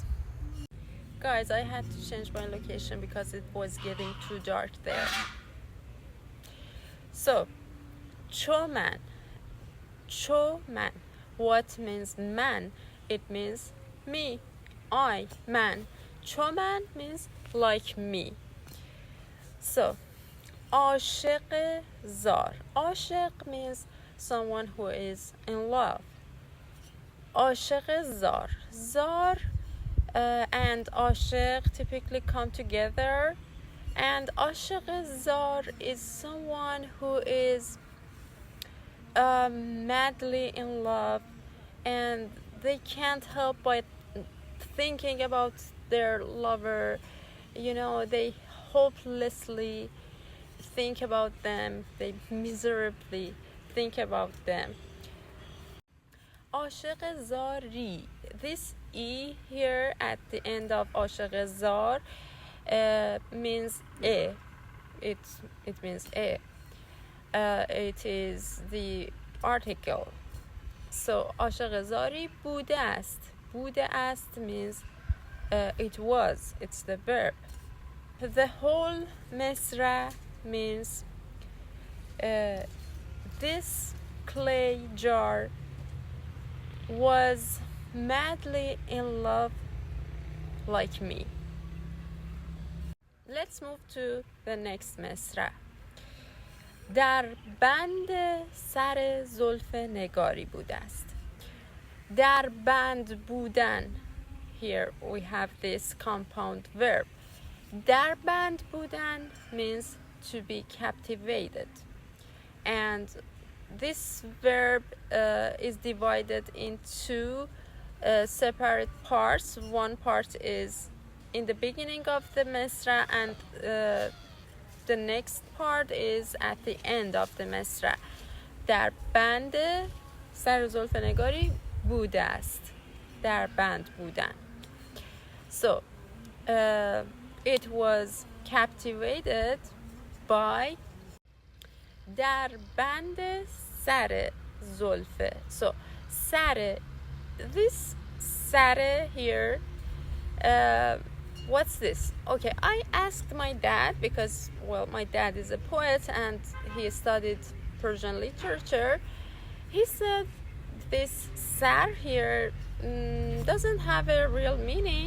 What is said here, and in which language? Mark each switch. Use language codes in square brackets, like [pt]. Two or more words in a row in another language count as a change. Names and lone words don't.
[en] Guys, I had to change my location because it was getting too dark there. [fa] So, چو من. [en] What means man? It means me, I, man. [fa] چو من [en] means like me. So, [fa] عاشق زار. [en] عاشق means someone who is in love. [fa] عاشق زار. [en] زار and عاشق typically come together, and [fa] عاشق زار [en] is someone who is madly in love, and they can't help but thinking about their lover. You know, they hopelessly think about them, they miserably think about them. [fa] عاشق زاری. [en] This E here at the end of [fa] عاشق زار [en] means a. It means a. It is the article. [fa] So عاشق زاری بوده است. بوده است [en] means it was. It's the verb. The whole misra means this clay jar was madly in love like me. Let's move to the next misra. [fa] در بند سر زلف نگاری بوده است. در بند بودن. [en] Here we have this compound verb. [fa] در بند بودن [en] means to be captivated, and this verb is divided into separate parts. One part is in the beginning of the misra, and the next part is at the end of the misra. [fa] در بند سر زلف نگاری بوده است. در بند بودن. [en] So it was captivated by [fa] در بند سر زلفه. [en] So سر, this سر here, what's this? Okay, I asked my dad because, well, my dad is a poet and he studied Persian literature. He said this sar here doesn't have a real meaning.